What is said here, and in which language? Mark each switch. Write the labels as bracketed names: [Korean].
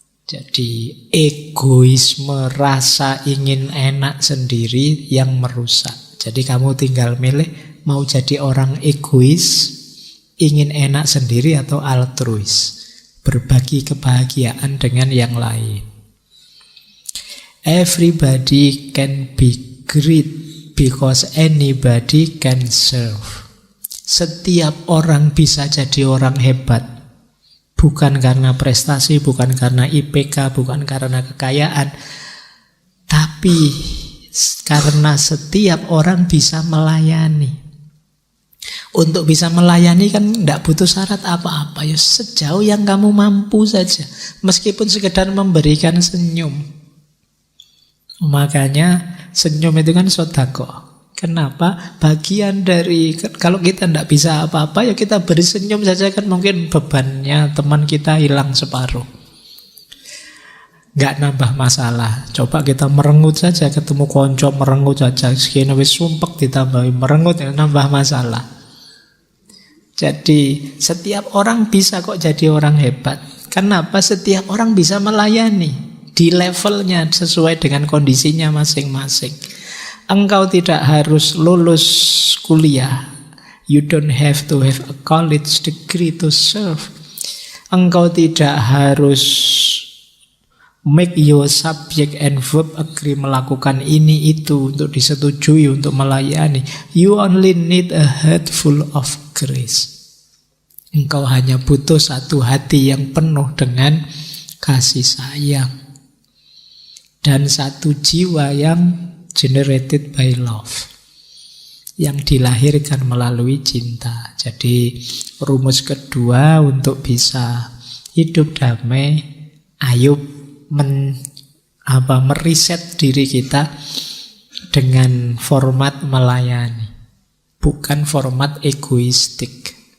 [Indonesian] Jadi egoisme, rasa ingin enak sendiri yang merusak. Jadi kamu tinggal milih mau jadi orang egois, ingin enak sendiri, atau altruis, berbagi kebahagiaan dengan yang lain. [English] Everybody can be great because anybody can serve. [Indonesian] Setiap orang bisa jadi orang hebat, bukan karena prestasi, bukan karena IPK, bukan karena kekayaan, tapi karena setiap orang bisa melayani. Untuk bisa melayani kan tidak butuh syarat apa-apa, ya sejauh yang kamu mampu saja, meskipun sekedar memberikan senyum. Makanya senyum itu kan sedekah. Kenapa? Bagian dari, kalau kita tidak bisa apa-apa ya kita beri senyum saja, kan mungkin bebannya teman kita hilang separuh. Nggak nambah masalah. Coba kita merengut saja, ketemu konco merengut saja, [Javanese] sekini wis sumpek ditambahi merengut, [Indonesian] ya nambah masalah. Jadi setiap orang bisa kok jadi orang hebat. Kenapa? Setiap orang bisa melayani di levelnya sesuai dengan kondisinya masing-masing. Engkau tidak harus lulus kuliah. [English] You don't have to have a college degree to serve. [Indonesian] Engkau tidak harus [English] make your subject and verb agree, [Indonesian] melakukan ini itu untuk disetujui untuk melayani. [English] You only need a heart full of grace. [Indonesian] Engkau hanya butuh satu hati yang penuh dengan kasih sayang dan satu jiwa yang [English] generated by love, [Indonesian] yang dilahirkan melalui cinta. Jadi rumus kedua untuk bisa hidup damai, ayo meriset diri kita dengan format melayani, bukan format egoistik.